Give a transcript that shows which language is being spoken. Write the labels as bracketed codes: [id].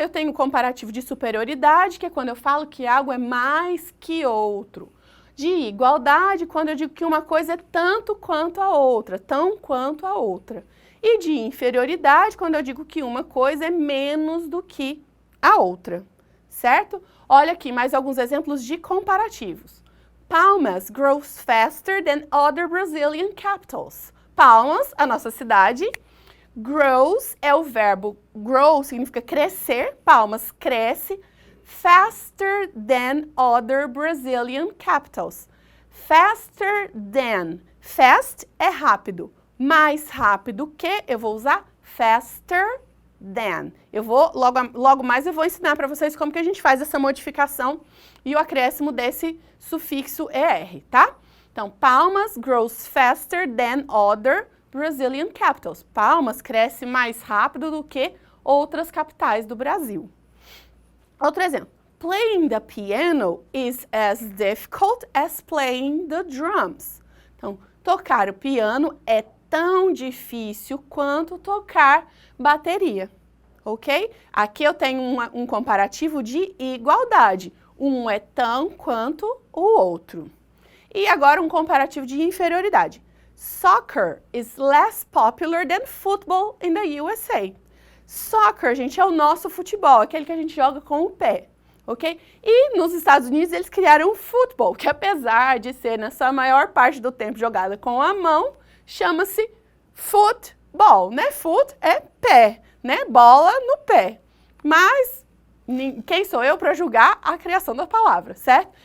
[pt] Eu tenho o comparativo de superioridade, que é quando eu falo que algo é mais que outro. De igualdade, quando eu digo que uma coisa é tanto quanto a outra, tão quanto a outra. E de inferioridade, quando eu digo que uma coisa é menos do que a outra, certo? Olha aqui mais alguns exemplos de comparativos. [en] Palmas grows faster than other Brazilian capitals. [pt] Palmas, a nossa cidade. Grows é o verbo grow, significa crescer. Palmas cresce. [en] Faster than other Brazilian capitals. Faster than. Fast [pt] é rápido. Mais rápido que, eu vou usar [en] faster than. [pt] Eu vou, logo mais eu vou ensinar para vocês como que a gente faz essa modificação e o acréscimo desse sufixo ER, tá? Então, [en] Palmas grows faster than other Brazilian capitals. [pt] Palmas cresce mais rápido do que outras capitais do Brasil. Outro exemplo. [en] Playing the piano is as difficult as playing the drums. [pt] Então, tocar o piano é tão difícil quanto tocar bateria, ok? Aqui eu tenho um comparativo de igualdade. Um é tão quanto o outro. E agora um comparativo de inferioridade. [en] Soccer is less popular than football in the USA. [pt] Soccer, gente, é o nosso futebol, aquele que a gente joga com o pé, ok? E nos Estados Unidos eles criaram o futebol, que apesar de ser na sua maior parte do tempo jogada com a mão, chama-se football, né? Foot é pé, né? Bola no pé. Mas quem sou eu para julgar a criação da palavra, certo?